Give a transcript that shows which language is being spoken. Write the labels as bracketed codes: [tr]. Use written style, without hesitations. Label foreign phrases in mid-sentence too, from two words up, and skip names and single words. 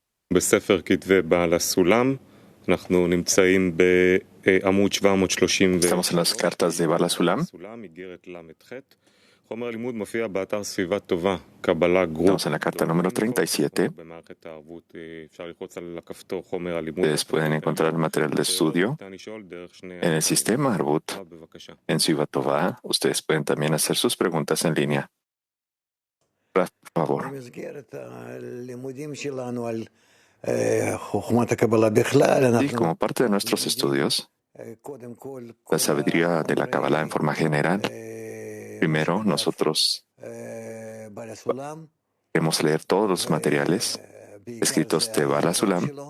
[he] בספר כתבי בעל הסולם, אנחנו נמצאים בעמוד 730. [es] Estamos en las cartas de Bala Sulam. [he] איגרת ל"ח. חומר הלימוד מופיע באתר סביבה טובה, קבלה גרופ. [es] Estamos en la carta número 37. [he] במערכת הערבות אפשר ללחוץ על הכפתור חומר הלימוד. [es] Ustedes pueden encontrar el material de estudio en el sistema Arbut. En Sviva Tová, ustedes pueden también hacer sus preguntas en línea. Por favor. Y como parte de nuestros estudios, la sabiduría de la Kabbalah en forma general, primero nosotros queremos leer todos los materiales escritos de Bala Sulam,